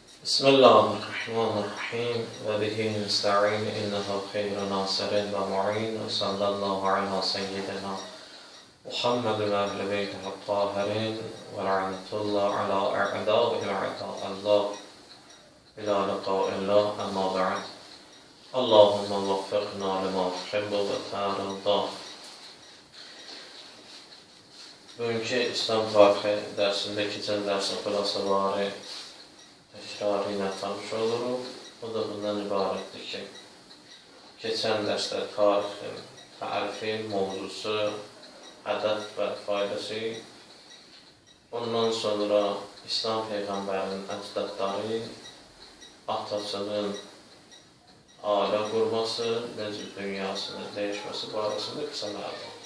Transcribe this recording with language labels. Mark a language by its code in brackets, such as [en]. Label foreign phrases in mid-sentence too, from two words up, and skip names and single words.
[ar] بسم الله الرحمن الرحيم وبه نستعين إنه خير ناصر ومعين وصلى الله على سيدنا محمد وأهل بيته الطاهرين ولعنة الله على أعدائه أعداء الله إلى لقاء الله. أما بعد، اللهم وفقنا لما تحب وترضى. [az] Bugünkü İslam tarixi dərsində keçən dərsin xülasaları təkrarı ilə tanış oluruq. O da bundan ibarətdir ki, keçən dərsdə tarixin tərifi, mövzusu, ədəd və faydası, ondan sonra İslam Peyğəmbərinin əcdadları, atasının ailə qurması, necə dünyasının dəyişməsi barəsində qısa məlumat.